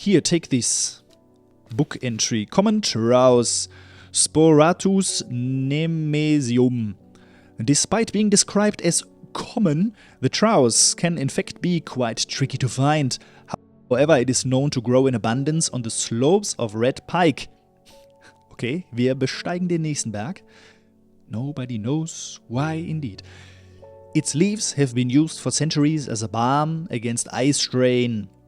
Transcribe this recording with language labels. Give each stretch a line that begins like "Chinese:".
English: Here, take this. Book entry. Common trouse. Sporatus nemesium. Despite being described as common, the trouse can in fact be quite tricky to find. However, it is known to grow in abundance on the slopes of red pike.
German: Okay, wir besteigen den nächsten Berg.
English: Nobody knows why indeed. Its leaves have been used for centuries as a balm against eye strain.